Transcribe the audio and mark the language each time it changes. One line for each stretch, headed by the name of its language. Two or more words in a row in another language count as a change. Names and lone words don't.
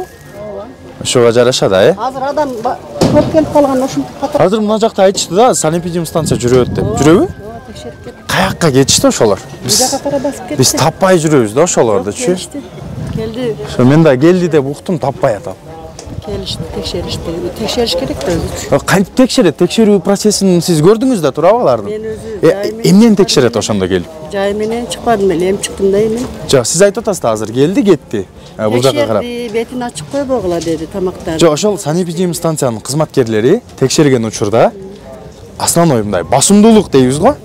Kyrgyz: Ошого жараша да, Азыр адам көп келип калган ошентип катат. Азыр мына жакта айтышты да, санэпидем станция жүрөт деп. Жүрөбү? Текшерип кетти. Каякка кетишти ошолор? Бул жака карап басып кетти. Биз таппай жүрөбүз да ошолорду, чү? Келди. Мен да келди деп уктум, таппай атам. Келишти, текшеришти. Текшериш керек де өзү. Кантип текшерет? Текшерүү процессин сиз көрдүңүз да туурабы алардын? Мен өзү жаймен Эмнени текшерет ошондо келип? жай менен чыкпадым эле, эми чыктым да эми. Жок, сиз айтып атасыз да азыр келди, кетти. Бул жакка карап. Текшерди, бетин ачып койбогула деди тамактарды. Жок, ошол санэпидем станциянын кызматкерлери текшерген учурда основной мындай басымдуулук дейбиз го.